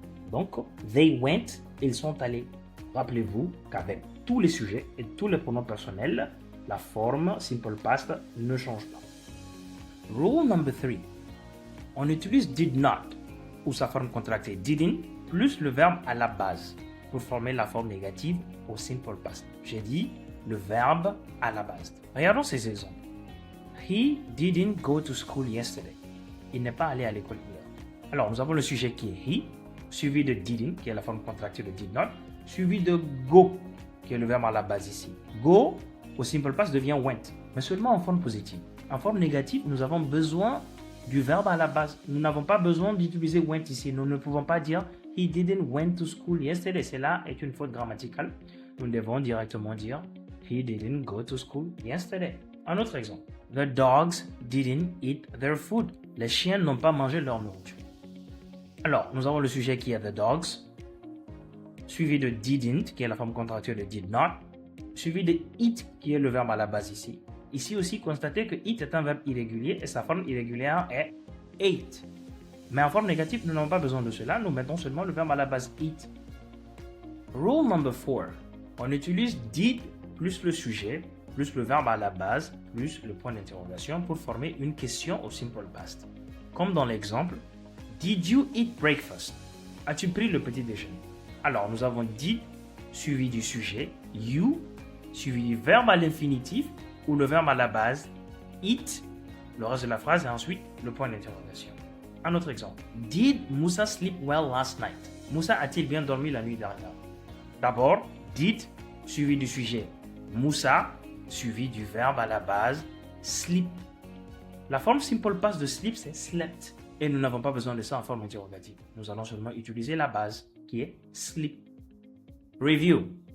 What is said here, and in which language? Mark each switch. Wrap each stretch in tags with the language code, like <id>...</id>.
<fr>Donc,</fr> <en>they went,</en> <fr>ils sont allés. Rappelez-vous qu'avec tous les sujets et tous les pronoms personnels, la forme simple past ne change pas.</fr> <en>Rule number 3.</en> <fr>On utilise did not, ou sa forme contractée didn't, plus le verbe à la base, pour former la forme négative au simple past. J'ai dit le verbe à la base. Regardons ces exemples.</fr> <en>He didn't go to school yesterday.</en> <fr>Il n'est pas allé à l'école hier. Alors, nous avons le sujet qui est he, suivi de didn't, qui est la forme contractée de did not, suivi de go, qui est le verbe à la base ici. Go, au simple past, devient went, mais seulement en forme positive. En forme négative, nous avons besoin du verbe à la base. Nous n'avons pas besoin d'utiliser went ici. Nous ne pouvons pas dire</fr> <en>he didn't went to school yesterday.</en> <fr>Cela est une faute grammaticale. Nous devons directement dire</fr> <en>he didn't go to school yesterday.</en> <fr>Un autre exemple.</fr> <en>The dogs didn't eat their food.</en> <fr>Les chiens n'ont pas mangé leur nourriture. Alors, nous avons le sujet qui est the dogs, suivi de didn't, qui est la forme contractuelle de did not, suivi de eat, qui est le verbe à la base ici. Ici aussi, constatez que eat est un verbe irrégulier et sa forme irrégulière est ate. Mais en forme négative, nous n'avons pas besoin de cela, nous mettons seulement le verbe à la base eat.</fr> <en>Rule number 4.</en> <fr>On utilise did plus le sujet, plus le verbe à la base, plus le point d'interrogation pour former une question au simple past. Comme dans l'exemple,</fr> <en>did you eat breakfast?</en> <fr>As-tu pris le petit déjeuner? Alors, nous avons did suivi du sujet, you suivi du verbe à l'infinitif ou le verbe à la base, eat, le reste de la phrase et ensuite le point d'interrogation. Un autre exemple.</fr> <en>Did Moussa sleep well last night?</en> <fr>Moussa a-t-il bien dormi la nuit dernière? D'abord, did suivi du sujet, Moussa suivi du verbe à la base, sleep. La forme simple past de sleep, c'est slept. Et nous n'avons pas besoin de ça en forme interrogative. Nous allons seulement utiliser la base, qui est sleep. Review.</fr>